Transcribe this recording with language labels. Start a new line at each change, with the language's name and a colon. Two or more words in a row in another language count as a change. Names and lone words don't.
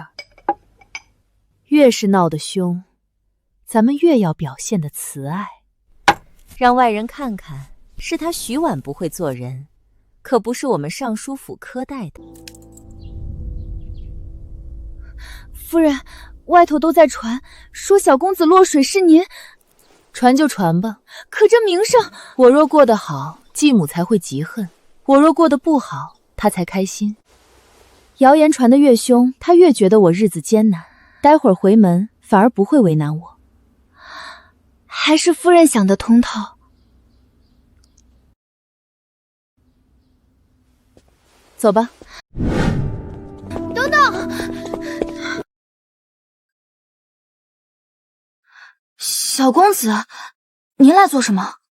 Chinese: 越是鬧得兇，咱們越要表現得慈愛，讓外人看看，是他徐婉不會做人，可不是我們尚書府苛待的。夫人，外頭都在傳，說小公子落水是您。傳就傳吧，可這名聲，我若過得好，繼母才會嫉恨；我若過得不好，她才開心。謠言傳得越兇，她越覺得我日子艱難，待會兒回門反而不會為難我。還是夫人想得通透。走吧。等等。小公子，您来做什麼？